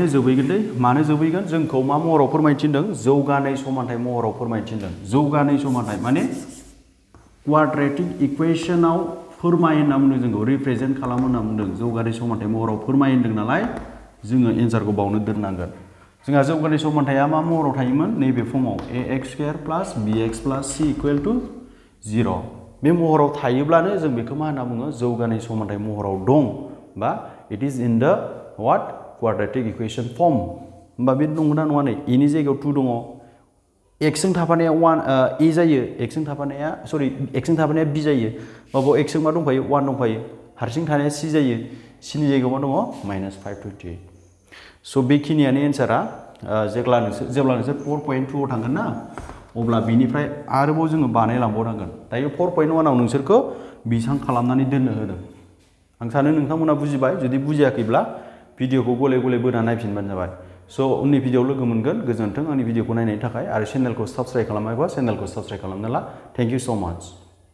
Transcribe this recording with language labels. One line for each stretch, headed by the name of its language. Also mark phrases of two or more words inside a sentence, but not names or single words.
Bodo: जोबहैगोन दै मानो जोबहैगोन जोंखौ मा महराव फोरमायथिनदों जौगानाय समानथाइ महराव फोरमायथिनदों जौगानाय समानथाइ माने
English: quadratic equation
Bodo: फोरमाय होनना बुंदों जोंखौ रिप्रेजेन्ट खालाम होनना बुंदों जौगानाय समानथाइ महराव फोरमाय होनदों नालाय जोङो एन्सारखौ बावनो दोननांगोन जोंहा जौगानाय समानथाइया मा महराव थायोमोन नैबे फर्माव ax² + bx + c = 0 बे महराव थायोब्लानो जों बेखौ मा होनना बुङो जौगानाय समानथाइ महराव दं बा
English: it is in the what quadratic equation form
Bodo: होमबा बे दंना नङा नै a नि जायगायाव 2 दङ x जों थाफानाया 1 a जायो x जों थाफानाया x जों थाफानाया b जायो बाव x जों मा दंफायो 1 दंफायो हारसिं थानाया c जायो c नि जायगायाव मा दङ -528 स' बेखिनियानो एन्सारा जेब्ला नोंसोर 4.2 आव थांगोन ना अब्ला बिनिफ्राय आरोबाव जोङो बानायलांबावनांगोन दायो 4.1 आव नोंसोरखौ बिसां खालामनानै दोननो होदों आं सानो नोंथांमोना बुजिबाय जुदि बुजियाखैब्ला भिडिअखौ गले गले बोना नायफिनबानो जाबाय स' उननि भिडिअआव लोगो मोनगोन गोजोन्थों आंनि भिडिअखौ नायनायनि थाखाय आरो चेनेलखौ साबस्क्राइब खालामाखैबा चेनेलखौ साबस्क्राइब खालामना ला
English: thank you so much